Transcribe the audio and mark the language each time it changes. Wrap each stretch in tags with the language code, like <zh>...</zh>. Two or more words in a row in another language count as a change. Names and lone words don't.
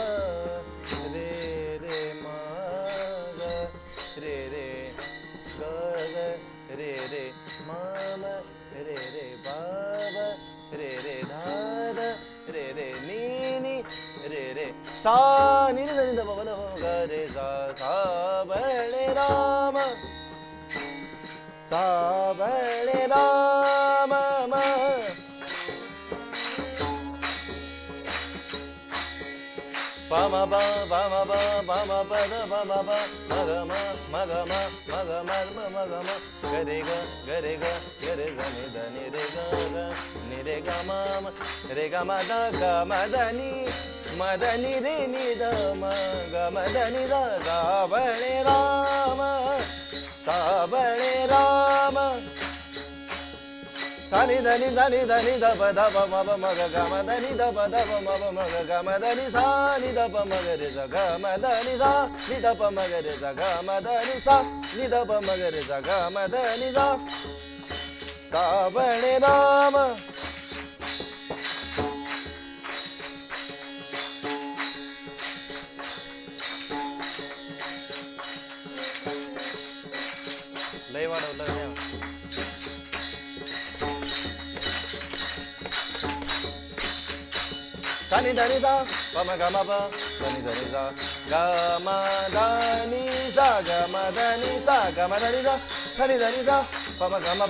<mr>रे रे मग रे रे गग रे रे मम रे रे बाब रे रे धाद रे रे नी रे रे सा नी नी नी द ग रे सा सा बळे राम सा बळे राम म पम ब पम ब पम पद पम ब मग म मग म मग म मग म गरे ग गरे ग गरे ग नि द नि रे ग ग नि रे ग म रे ग म द ग म द नि म द नि रे नि द म ग म द नि द सा बळे राम सा बळे राम सानी धनी धनी धनी ध प ध प म प म ग ग म ध नि ध प ध प म प म ग ग म ध नि सा नि ध प म ग रे सा ग म ध नि सा नि ध प म ग रे सा ग म ध नि सा नि ध प म ग रे सा ग म ध नि सा सा बळे राम लय वाढवलं नाही धनी धनी सा पम ग म प धनी धनी सा ग म धनी सा ग म धनी सा ग म धनी सा धनी धनी सा पम ग म</mr>